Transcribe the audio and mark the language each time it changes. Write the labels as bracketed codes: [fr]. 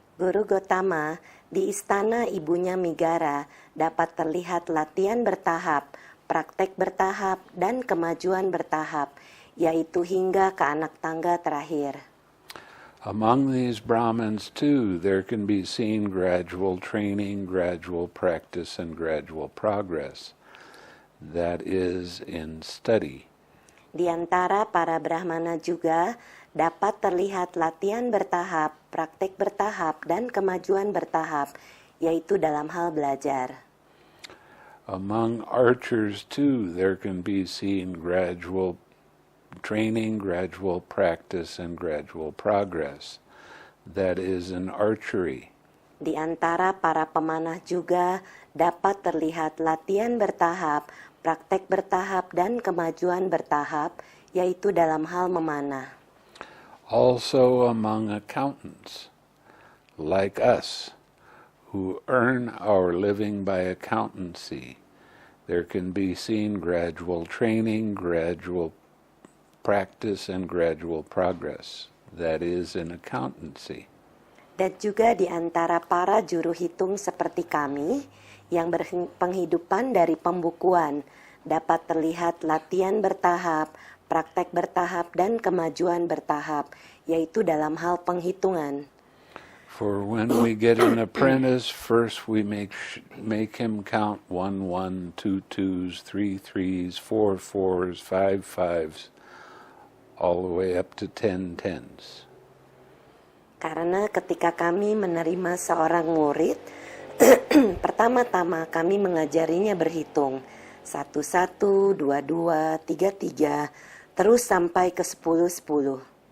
[id] Guru Gotama, di istana ibunya Megara dapat terlihat latihan bertahap, praktek bertahap, dan kemajuan bertahap, yaitu hingga ke anak tangga terakhir. [en] Among these Brahmins too, there can be seen gradual training, gradual practice, and gradual progress. That is, in study. [id] Di antara para Brahmana juga dapat terlihat latihan bertahap, praktek bertahap, dan kemajuan bertahap, yaitu dalam hal belajar. [en] Among archers too, there can be seen gradual training, gradual practice, and gradual progress. That is, in archery. [id] Di antara para pemanah juga dapat terlihat latihan bertahap, praktek bertahap, dan kemajuan bertahap, yaitu dalam hal memanah. [en] Also among accountants, like us, who earn our living by accountancy, there can be seen gradual training, gradual practice, and gradual progress. That is, in accountancy. [id] Dan juga di antara para juru hitung seperti kami, yang berpenghidupan dari pembukuan, dapat terlihat latihan bertahap, praktek bertahap, dan kemajuan bertahap, yaitu dalam hal penghitungan. [en] For when we get an apprentice, first we make him count 1 1, 2 2s, 3 3s, 4 4s, 5 5s, all the way up to 10 10s. [id] Karena ketika kami menerima seorang murid, pertama-tama kami mengajarinya berhitung 1 1, 2 2, 3 3, terus sampai ke 10 10.